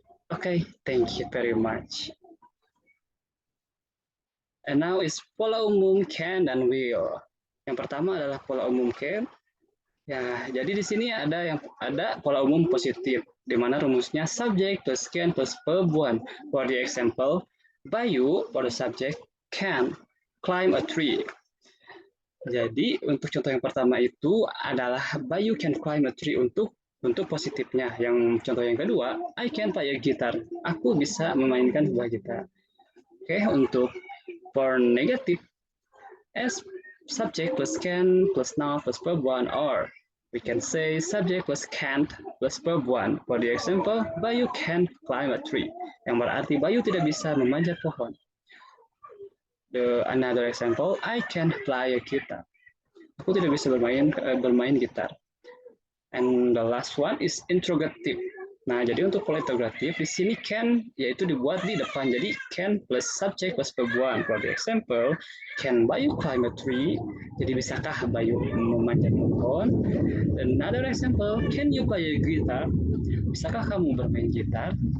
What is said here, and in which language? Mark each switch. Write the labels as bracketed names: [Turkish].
[English] Okay, thank you very much. And now is [Indonesian] pola umum can dan will. Yang pertama adalah pola umum can, Ya, jadi di sini ada pola umum positif, di mana rumusnya subject plus can plus verb one. [English] For the example, Bayu for the subject can climb a tree. [Indonesian] Jadi untuk contoh yang pertama itu adalah [English] Bayu can climb a tree [Indonesian] untuk positifnya. Yang contoh yang kedua, [English] I can play a guitar. [Indonesian] Aku bisa memainkan sebuah gitar. [English] Oke, untuk for negatif, as subject plus can plus noun plus verb one, or we can say subject plus can't plus verb one. For the example, Bayu can't climb a tree. [Indonesian] Yang berarti Bayu tidak bisa memanjat pohon. [English] Another example, I can play a guitar. [Indonesian] Aku tidak bisa bermain gitar. [English] And the last one is interrogative. [Indonesian] Nah, jadi untuk pola interrogatif di sini can yaitu dibuat di depan. [English] Jadi can plus subject plus verb one. For the example, can Bayu climb a tree? [Indonesian] Jadi bisakah Bayu memanjat pohon? [English] Another example, can you play a guitar? [Indonesian] Bisakah kamu bermain gitar?